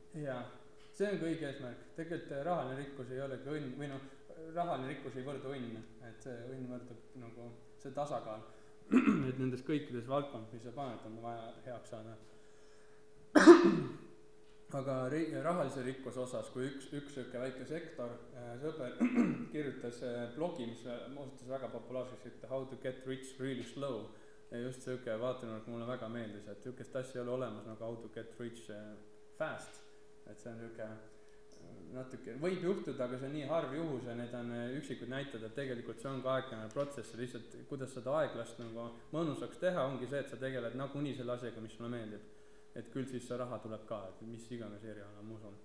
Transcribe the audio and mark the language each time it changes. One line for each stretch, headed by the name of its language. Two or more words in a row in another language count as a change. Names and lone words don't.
Estonian: Jaa, see on kõige eesmärk. Tegelikult rahaline rikkus ei olegi õnn, või noh, rahaline rikkus ei võrdu õnn, et see õnn võrdub nagu see tasakaal. Et nendes kõikides valdkond, mis sa paned, on vaja heaks saada. Aga rahalise rikkuse osas, kui üks õike väike sektor, sõber kirjutas blogi, mis osutus väga populaarseks, ütle
English: How to get rich really slow.
Estonian: Ja just see õike vaatenurk mulle väga meeldis, et niisugust asja ei ole olemas nagu
English: How to get rich fast.
Estonian: Et see on niisugune natuke, võib juhtuda, aga see on nii harv juhus ja need on üksikud näited, et tegelikult see on ka aeglane protsess ja lihtsalt kuidas seda aeglast nagu mõnusaks teha, ongi see, et sa tegeled nagunii selle asjaga, mis sulle meeldib. Et küll siis see raha tuleb ka, et mis iganes eriala, ma usun.